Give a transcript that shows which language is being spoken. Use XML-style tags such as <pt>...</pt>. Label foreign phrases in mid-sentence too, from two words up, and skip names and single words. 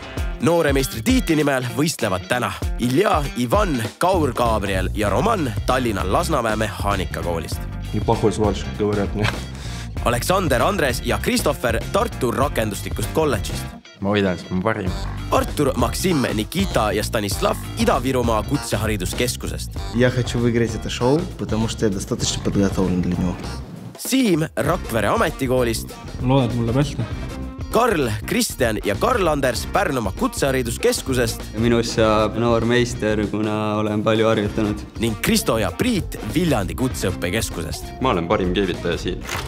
<et>Nooremeistri tiitli nimel võistlevad täna Ilja, Ivan, Kaur, Gabriel ja Roman Tallinna Lasnamäe mehaanikakoolist. Aleksander, Andres ja Kristoffer Tartu rakenduslikust kolledžist. Ma võidan, sest ma parim. Artur, Maksim, Nikita ja Stanislav Ida-Virumaa kutsehariduskeskusest.</et> <ru>Я хочу выиграть это шоу, потому что я достаточно подготовлен для него.</ru> <et>Siim Rakvere ametikoolist. Loodad mulle hästi. Karl, Kristjan ja Karl-Anders Pärnumaa kutsehariduskeskusest. Minust saab noor meister, kuna olen palju harjutanud. Ning Kristo ja Priit Viljandi kutseõppekeskusest. Ma olen parim keevitaja siin.</et>